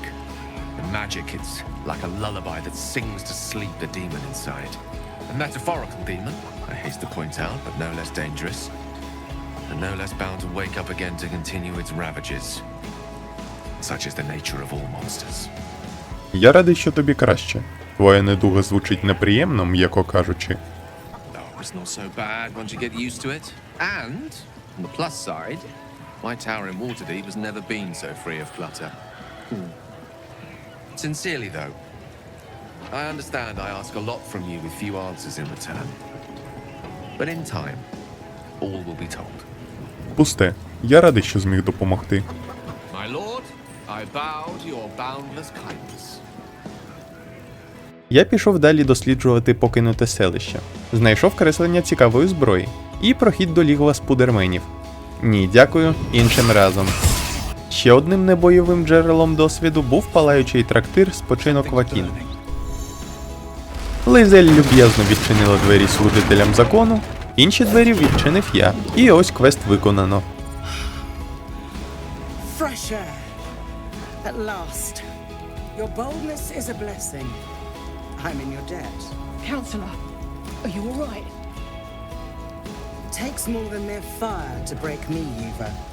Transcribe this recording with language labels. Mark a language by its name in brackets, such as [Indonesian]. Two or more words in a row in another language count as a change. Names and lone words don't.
[English] The magic, it's like a lullaby that sings to sleep the demon inside. A metaphorical demon, I haste to point out, but no less dangerous. And no less bound to wake up again to continue its ravages. Such is the nature of all monsters. [Ukrainian] Я радий, що тобі краще. Твоя недуга звучить неприємно, м'яко кажучи. [English] Oh, it's not so bad once you get used to it. And, on the plus side, my tower in Waterdeep has never been so free of clutter. Sincerely, though, I understand I ask a lot from you with few answers in return. But in time, all will be told. [Ukrainian] Пусте. Я радий, що зміг допомогти. [English] My lord, I bow to your boundless kindness. [Ukrainian] Я пішов далі досліджувати покинуте селище. Знайшов креслення цікавої зброї і прохід до лігва спудерменів. Ні, дякую, іншим разом. Ще одним небойовим джерелом досвіду був палаючий трактир «Спочинок Вакін». Лизель люб'язно відчинила двері служителям закону, інші двері відчинив я, і ось квест виконано. [English] Fresh air. At last. Your boldness is a blessing. I'm in your debt. Counselor, are you all right? Takes more than their fire to break me, Eva.